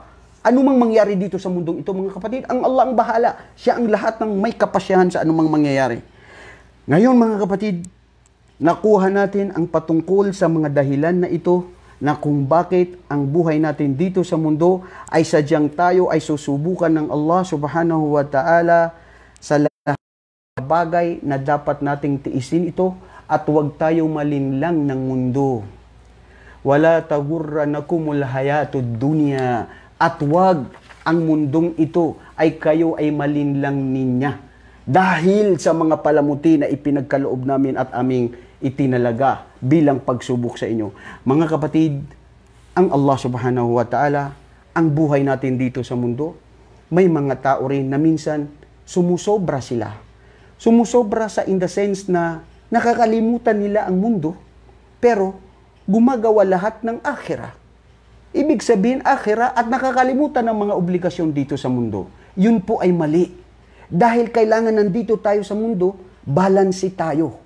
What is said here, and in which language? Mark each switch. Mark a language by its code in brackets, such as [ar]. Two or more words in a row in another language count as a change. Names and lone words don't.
[tl] Ano mang mangyari dito sa mundong ito, mga kapatid, ang Allah ang bahala. Siya ang lahat ng may kapasyahan sa anumang mangyayari. Ngayon, mga kapatid, nakuha natin ang patungkol sa mga dahilan na ito na kung bakit ang buhay natin dito sa mundo ay sadyang tayo ay susubukan ng Allah [ar] سبحانه وتعالى [tl] sa lahat ng bagay na dapat nating tiisin ito at huwag tayo malinlang ng mundo. [ar] ولا تغرنكم الحياة الدنيا, [tl] at huwag ang mundong ito ay kayo ay malinlang ninya dahil sa mga palamuti na ipinagkaloob namin at aming itinalaga bilang pagsubok sa inyo. Mga kapatid, ang Allah [ar] سبحانه وتعالى, [tl] ang buhay natin dito sa mundo, may mga tao rin na minsan sumusobra sila. Sumusobra sa [en] in the sense [tl] na nakakalimutan nila ang mundo, pero gumagawa lahat ng akhirah. Ibig sabihin akhirah at nakakalimutan ng mga obligasyon dito sa mundo. Yun po ay mali. Dahil kailangan nandito tayo sa mundo, balanse tayo.